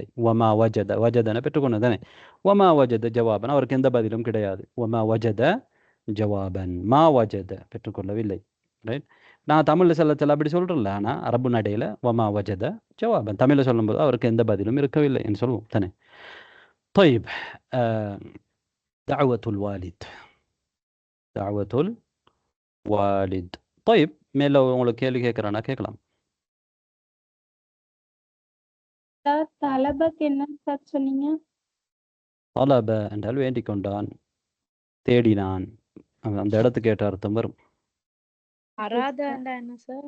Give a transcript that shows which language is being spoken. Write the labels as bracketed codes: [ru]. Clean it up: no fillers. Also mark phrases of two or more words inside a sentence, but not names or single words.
[ar] وما وجد, [ta] வஜதனை பெற்றுக்கொண்டதானே. [ar] وما وجد جوابا, [ta] அவருக்கு எந்த பதிலும் கிடையாது. [ar] وما وجد جوابا ما وجد, [ta] பெற்றுக்கொள்ளவில்லை. ரைட். நான் தமிழில் சொல்ல அப்படி சொல்கிறேன்ல, ஆனால் அரபு நடையில் [ar] وما وجد جوابا, [ta] தமிழில் சொல்லும்போது அவருக்கு எந்த பதிலும் இருக்கவில்லை என்று சொல்லுவோம் தானே. [ar] طيب دعوة الوالد، دعوة الوالد. [ta] طيب மேல உங்களுக்கு கேள்வி கேட்குறானா கேட்கலாம். சார் தலபக் என்ன சார் சொன்னீங்க? தலப என்றால் வேண்டிக் கொண்டான், தேடினான், அந்த இடத்துக்கு ஏற்ற அர்த்தம் வரும். அராதண்டா என்ன சார்?